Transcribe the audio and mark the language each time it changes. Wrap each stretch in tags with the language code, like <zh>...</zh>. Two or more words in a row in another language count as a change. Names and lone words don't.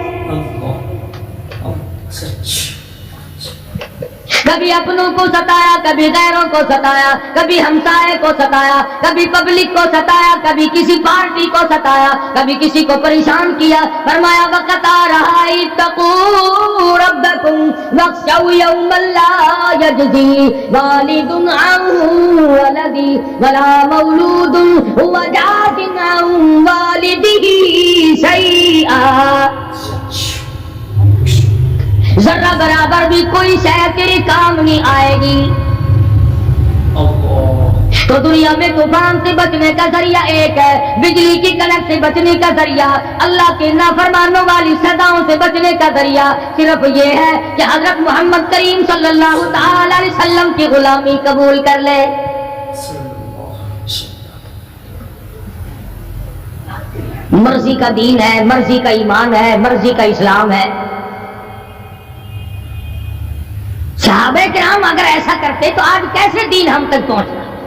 <ur>کبھی اپنوں کو ستایا، کبھی غیروں کو ستایا، کبھی ہمسائے کو ستایا، کبھی پبلک کو ستایا، کبھی کسی پارٹی کو ستایا، کبھی کسی کو پریشان کیا. فرمایا وقت آ رہا ہے</ur> <ar>اتقوا ربكم واخشوا يوما لا يجزي والد عن ولده ولا مولود هو جاز عن والده شيئا.</ar> <ur>ذرا برابر بھی کوئی شے تیرے کام نہیں آئے گی. تو دنیا میں طوفان سے بچنے کا ذریعہ ایک ہے، بجلی کی کڑک سے بچنے کا ذریعہ، اللہ کے نافرمانوں والی صداؤں سے بچنے کا ذریعہ صرف یہ ہے کہ حضرت محمد کریم</ur> <ar>صلی اللہ تعالیٰ علیہ وسلم</ar> <ur>کی غلامی قبول کر لے. مرضی کا دین ہے، مرضی کا ایمان ہے، مرضی کا اسلام ہے. صحابۂ کرام اگر ایسا کرتے تو آج کیسے دین ہم تک پہنچنا.</ur>